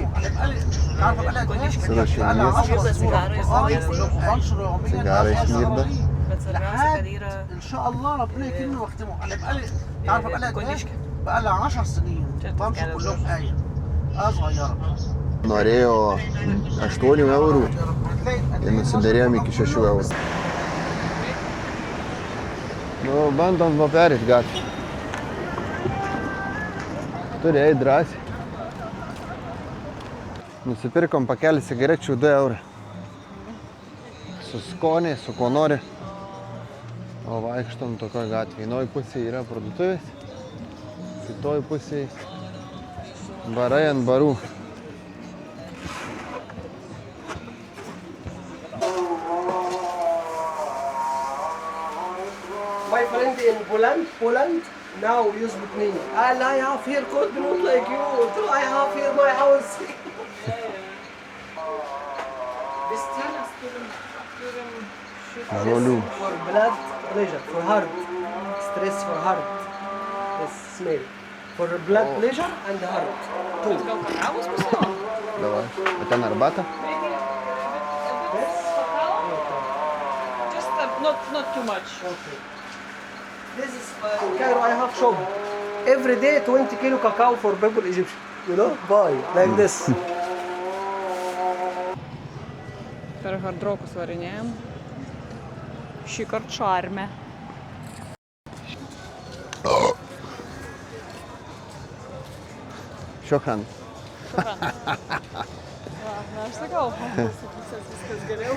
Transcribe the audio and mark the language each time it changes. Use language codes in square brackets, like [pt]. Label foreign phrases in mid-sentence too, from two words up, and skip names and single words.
[lt] Surašinys. Cigarai smirda. Bet svarbiausia, kad yra [ar] ان شاء الله ربنا يكرمني واختمه. انا بقالي بقالي 10 سنين بمشي كلهم آية صغيرة. [lt] Norėjo 8 eurų ir nusiderėjom iki 6 eurų. Nu, bandom perėti gatvę. Turi eit drąsiai. Nusipirkom pakelį cigarečių 2 eurų. Su skoniai, su kuo nori. O vaikštom tokioj gatvėje. Vienoj pusėje yra parduotuvės, kitoj pusėje barai ant barų. [en] My friend in Poland now use with me. I have here code not like you. I have here my house. This thing [lt] Žolių. [en] for blood pressure, for heart, stress for heart. This smell for blood pressure and heart. Two. [lt] Gal kakavos pasiūlom? Davai. O ten arbata? [en] Just not too much. Okay. This is in Cairo. I have shop every day 20 kilo cacao for people Egyptian. You know, buy like this. [lt] Per hardrokus varinėjom. Šį kartą šarme. Šokran. Va, aš sakau, viskas geriau.